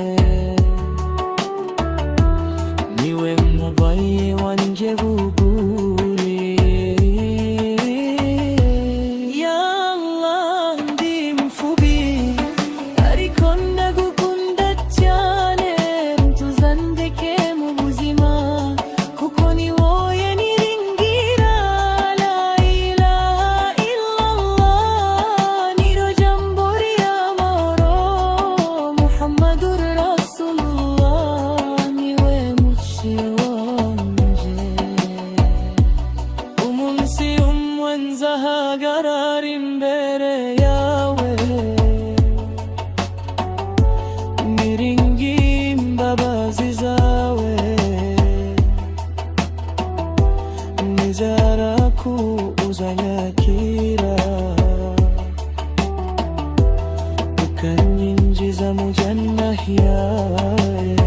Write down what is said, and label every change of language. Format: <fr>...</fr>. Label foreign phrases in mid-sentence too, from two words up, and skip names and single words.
<rw>Niwe mubaye wanje buguri. Ya Allah, ndi mfubi ariko ndagukunda cyane, ntuzandeke mu buzima, kuko ni wowe niringira.</rw> <ar>لا إله إلا الله,</ar> <rw>niro jambo ry'amahoro,</rw> <ar>محمد رسول الله,</ar> <rw>niwe muci wanje. Umunsi umwe nzahagarara imbere yawe, niringi imbabazi zawe, nizera ko uzanyakira, ukanyinjiza mu janna yawe.</rw>